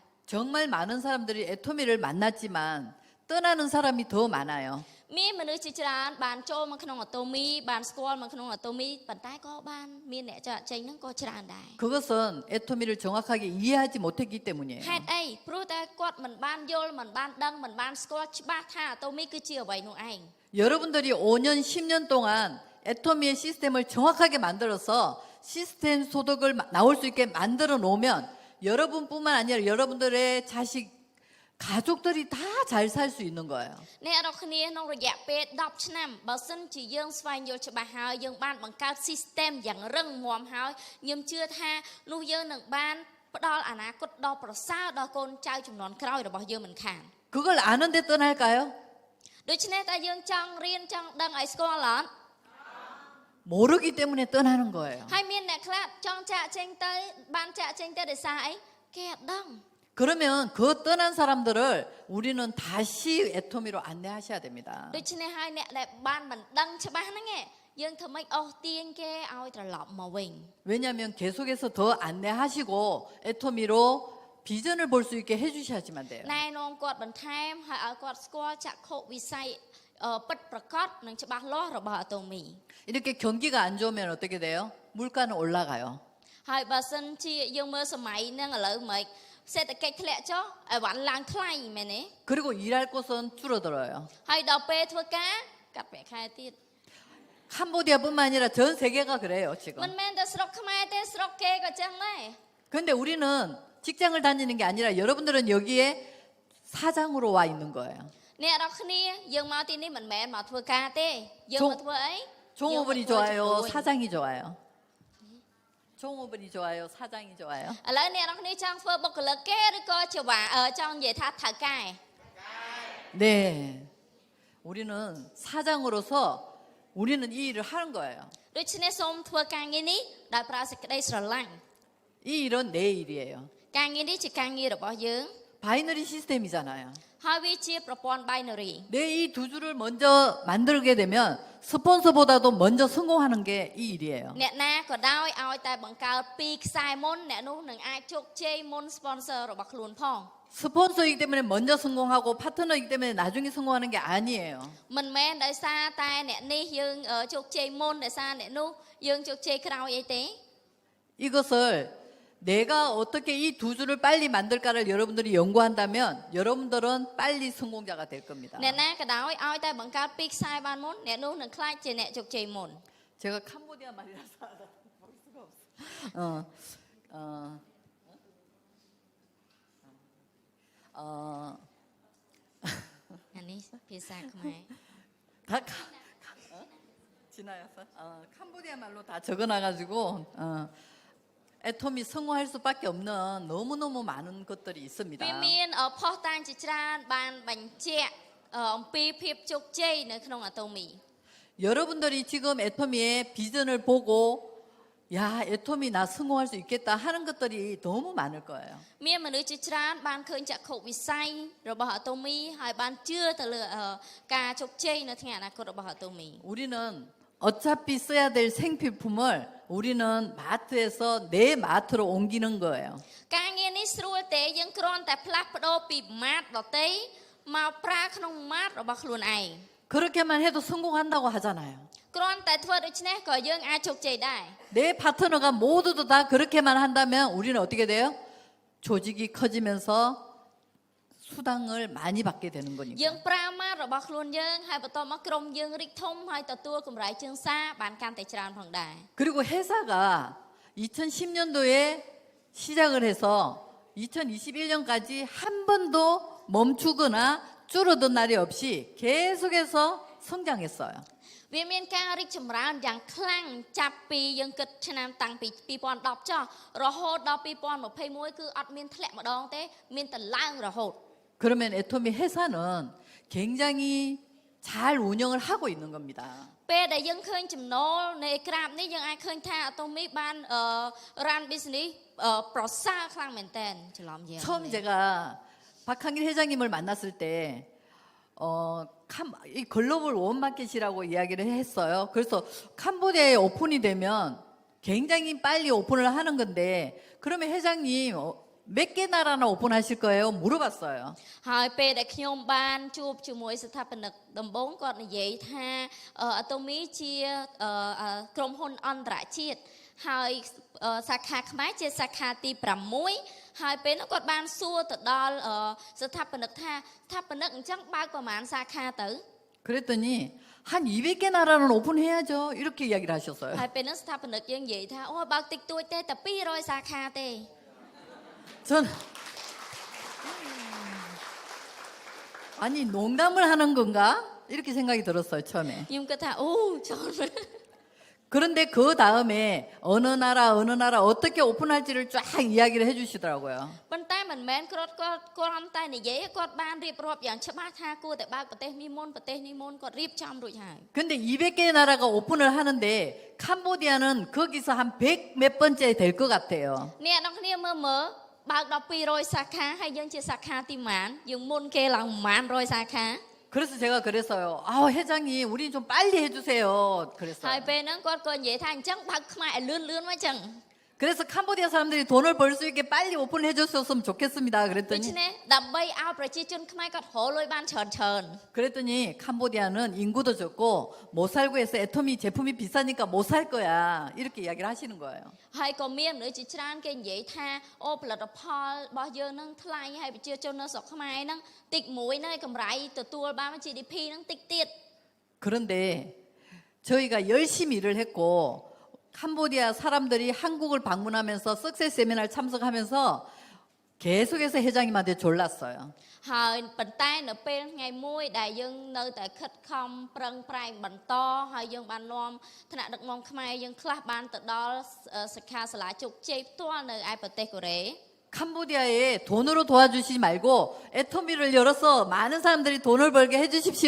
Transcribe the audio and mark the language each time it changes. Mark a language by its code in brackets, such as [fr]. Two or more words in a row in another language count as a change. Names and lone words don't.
[ko] 정말 많은 사람들이 애토미를 만났지만 떠나는 사람이 더 많아요. [km] មានមនុស្សជាច្រើនបានចូលមកក្នុងអាតូមីបានស្គាល់មកក្នុងអាតូមីប៉ុន្តែក៏បានមានអ្នកចាក់ចេញហ្នឹងក៏ច្រើនដែរ [ko] 그것은 애토미를 정확하게 이해하지 못했기 때문이에요. [km] ហេតុអីព្រោះតែគាត់មិនបានយល់មិនបានដឹងមិនបានស្គាល់ច្បាស់ថាអាតូមីគឺជាអ្វីនោះឯង [ko] 여러분들이 5년, 10년 동안 애토미의 시스템을 정확하게 만들어서 시스템 소득을 나올 수 있게 만들어 놓으면 여러분뿐만 아니라 여러분들의 자식, 가족들이 다 잘 살 수 있는 거예요. [km] អ្នករាល់គ្នាក្នុងរយៈពេល10ឆ្នាំបើសិនជាយើងស្វែងយល់ច្បាស់ហើយយើងបានបង្កើត system យ៉ាងរឹងមាំហើយខ្ញុំជឿថានោះយើងនឹងបានផ្ដល់អនាគតដ៏ប្រសើរដល់កូនចៅជំនាន់ក្រោយរបស់យើងមិនខាន [ko] 그걸 아는데 떠날까요? [km] ដូច្នេះតើយើងចង់រៀនចង់ដឹងឲ្យស្គាល់អត់ [ko] 모르기 때문에 떠나는 거예요. [km] ហើយមានអ្នកខ្លះចង់ចាក់ចេញទៅបានចាក់ចេញទៅដោយសារអីគេអត់ដឹង [ko] 그러면 그 떠난 사람들을 우리는 다시 애토미로 안내하셔야 됩니다. [km] ដូច្នេះហើយអ្នកដែលបានមិនដឹងច្បាស់ហ្នឹងឯងយើងធ្វើម៉េចអស់ទាញគេឲ្យត្រឡប់មកវិញ [ko] 왜냐하면 계속해서 더 안내하시고 애토미로 비전을 볼 수 있게 해주셔야지만 돼요. [km] ណែនាំគាត់បន្ថែមហើយឲ្យគាត់ស្គាល់ចក្ខុវិស័យពិតប្រាកដនិងច្បាស់លាស់របស់អាតូមី [ko] 이렇게 경기가 안 좋으면 어떻게 돼요? 물가는 올라가요. [km] ហើយបើសិនជាយើងមើលសម័យហ្នឹងឥឡូវមិនសេដ្ឋកិច្ចធ្លាក់ចុះអីវ៉ាន់ឡើងថ្លៃមែនទេ [ko] 그리고 일할 곳은 줄어들어요. [km] ហើយដល់ពេលធ្វើការកាត់ប្រាក់ខែទៀត [ko] 캄보디아뿐만 아니라 전 세계가 그래요 [km] មិន [ko] 지금. [km] មែនតែស្រុកខ្មែរទេស្រុកគេក៏ចឹងដែរ [ko] 근데 우리는 직장을 다니는 게 아니라 여러분들은 여기에 사장으로 와 있는 거예요. [km] អ្នកនរគ្នាយើងមកទីនេះមិនមែនមកធ្វើការទេយើងមកធ្វើអី [ko] 종업원이 좋아요, 사장이 좋아요. 종업원이 좋아요, 사장이 좋아요. [km] ឥឡូវអ្នកនរគ្នាចង់ធ្វើបុគ្គលិកគេឬក៏ជាចង់និយាយថាថៅកែ [ko] 네, 우리는 사장으로서 우리는 이 일을 하는 거예요. [km] ដូច្នេះសូមធ្វើការងារនេះដោយប្រើសេចក្តីស្រឡាញ់ [ko] 이 일은 내 일이에요. [km] ការងារនេះជាការងាររបស់យើង [ko] 바이너리 시스템이잖아요. [km] ហើយវាជាប្រព័ន្ធ binary [ko] 내 이 두 줄을 먼저 만들게 되면 스폰서보다도 먼저 성공하는 게 이 일이에요. [km] អ្នកណាក៏ដោយឲ្យតែបង្កើតពីរខ្សែមុនអ្នកនោះនឹងអាចជោគជ័យមុន sponsor របស់ខ្លួនផង [ko] 스폰서이기 때문에 먼저 성공하고 파트너이기 때문에 나중에 성공하는 게 아니에요. [km] មិនមែនដោយសារតែអ្នកនេះយើងជោគជ័យមុនដោយសារអ្នកនោះយើងជោគជ័យក្រោយអីទេ [ko] 이것을 내가 어떻게 이 두 줄을 빨리 만들까를 여러분들이 연구한다면 여러분들은 빨리 성공자가 될 겁니다. [km] អ្នកណាក៏ដោយឲ្យតែបង្កើតពីរខ្សែបានមុនអ្នកនោះនឹងខ្លាចជាអ្នកជោគជ័យមុន [ko] 제가 캄보디아 말이라서 볼 수가 없어. [km] អានេះភាសាខ្មែរ [ko] 다 지나였어? 캄보디아 말로 다 적어놔가지고 애톰이 성공할 수밖에 없는 너무너무 많은 것들이 있습니다. [km] វាមានផុសតាងជាច្រើនបានបញ្ជាក់អំពីភាពជោគជ័យនៅក្នុងអាតូមី [ko] 여러분들이 지금 애토미의 비전을 보고 야 애토미 나 성공할 수 있겠다 하는 것들이 너무 많을 거예요. [km] មានមនុស្សជាច្រើនបានឃើញចក្ខុវិស័យរបស់អាតូមីហើយបានជឿទៅលើការជោគជ័យនៅថ្ងៃអនាគតរបស់អាតូមី [ko] 우리는 어차피 써야 될 생필품을 우리는 마트에서 내 마트로 옮기는 거예요. [km] ការងារនេះស្រួលទេយើងគ្រាន់តែផ្លាស់ប្ដូរពីម៉ាតដទៃមកប្រើក្នុងម៉ាតរបស់ខ្លួនឯង [ko] 그렇게만 해도 성공한다고 하잖아요. [km] គ្រាន់តែធ្វើដូច្នេះក៏យើងអាចជោគជ័យដែរ [ko] 내 파트너가 모두도 다 그렇게만 한다면 우리는 어떻게 돼요? 조직이 커지면서 수당을 많이 받게 되는 [km] យើ [ko] 거니까. [km] ងប្រើម៉ាតរបស់ខ្លួនយើងហើយបន្តមកក្រុមយើងរីកធំហើយទទួលកម្រៃជើងសារបានកាន់តែច្រើនផងដែរ [ko] 그리고 회사가 2010년도에 시작을 해서 2021년까지 한 번도 멈추거나 줄어든 날이 없이 계속해서 성장했어요. [km] វាមានការរីកចម្រើនយ៉ាងខ្លាំងចាប់ពីយើងគិតឆ្នាំតាំងពី2010ចុះរហូតដល់2021គឺអត់មានធ្លាក់ម្ដងទេមានតែឡើងរហូត [ko] 그러면 애토미 회사는 굉장히 잘 운영을 하고 있는 겁니다. [km] ពេលដែលយើងឃើញចំណូលនៃក្រាបនេះយើងអាចឃើញថាអាតូមីបាន [en] run business [km] ប្រសើរខ្លាំងមែនតើច្រឡំយើង [ko] 처음 제가 박한길 회장님을 만났을 때 이 글로벌 원마켓이라고 이야기를 했어요. 그래서 캄보디아에 오픈이 되면 굉장히 빨리 오픈을 하는 건데 그러면 회장님 몇 개 나라나 오픈하실 거예요? 물어봤어요. [km] ហើយពេលដែលខ្ញុំបានជួបជាមួយស្ថាបនិកដំបូងគាត់និយាយថាអាតូមីជាក្រុមហ៊ុនអន្តរជាតិហើយសាខាខ្មែរជាសាខាទី6ហើយពេលនោះគាត់បានសួរទៅដល់ស្ថាបនិកថាស្ថាបនិកអញ្ចឹងបើកប្រហែលសាខាទៅ [ko] 그랬더니 한 200개 나라는 오픈해야죠. 이렇게 이야기를 하셨어요. [km] ហើយពេលនោះស្ថាបនិកយើងនិយាយថាអូបើកតិចតួចទេតែ200សាខាទេ [ko] 전 아니 농담을 하는 건가? 이렇게 생각이 들었어요 처음에. [km] ខ្ញុំគិតថាអូចូលមែន [ko] 그런데 그 다음에 어느 나라 어떻게 오픈할지를 쫙 이야기를 해주시더라고요. [km] ប៉ុន្តែមិនមែនគាត់តែនិយាយគាត់បានរៀបរាប់យ៉ាងច្បាស់ថាគួរតែបើកប្រទេសនេះមុនគាត់រៀបចំរួចហើយ [ko] 근데 200개 나라가 오픈을 하는데 캄보디아는 거기서 한 100 몇 번째 될 것 같아요. [km] អ្នកនរគ្នាមើលបើកដល់200សាខាហើយយើងជាសាខាទីម៉ានយើងមុនគេឡើងប្រហែល100សាខា [ko] 그래서 제가 그랬어요. 회장님 우리 좀 빨리 해주세요. [km] ហើយ [ko] 그랬어요. [km] ពេលហ្នឹងគាត់ក៏និយាយថាអញ្ចឹងបើកខ្មែរឲ្យលឿនមកអញ្ចឹង [ko] 그래서 캄보디아 사람들이 돈을 벌 수 있게 빨리 오픈해 줬으면 좋겠습니다. [km] ដូច្ [ko] 그랬더니 [km] នេះដើម្បីឲ្យប្រជាជនខ្មែរគាត់រកលុយបានច្រើន [ko] 그랬더니 캄보디아는 인구도 적고 못 살고 해서 애토미 제품이 비싸니까 못 살 거야. 이렇게 이야기를 하시는 거예요. [km] ហើយក៏មានមនុស្សជាច្រើនគេនិយាយថាអូផលិតផលរបស់យើងហ្នឹងថ្លៃហើយប្រជាជននៅស្រុកខ្មែរហ្នឹងតិចមួយហ្នឹងឯងកម្រៃទទួលបាន GDP ហ្នឹងតិចទៀត [ko] 그런데 저희가 열심히 일을 했고 캄보디아 사람들이 한국을 방문하면서 석세스 세미나를 참석하면서 계속해서 회장님한테 졸랐어요. [km] ហើយប៉ុន្តែនៅពេលថ្ងៃមួយដែលយើងនៅតែខិតខំប្រឹងប្រែងបន្តហើយយើងបាននាំថ្នាក់ដឹកនាំខ្មែរយើងខ្លះបានទៅដល់សិក្ខាសាលាជោគជ័យផ្ទាល់នៅឯប្រទេសកូរ៉េ [ko] 캄보디아에 돈으로 도와주시지 말고 애토미를 열어서 많은 사람들이 돈을 벌게 해주십시오.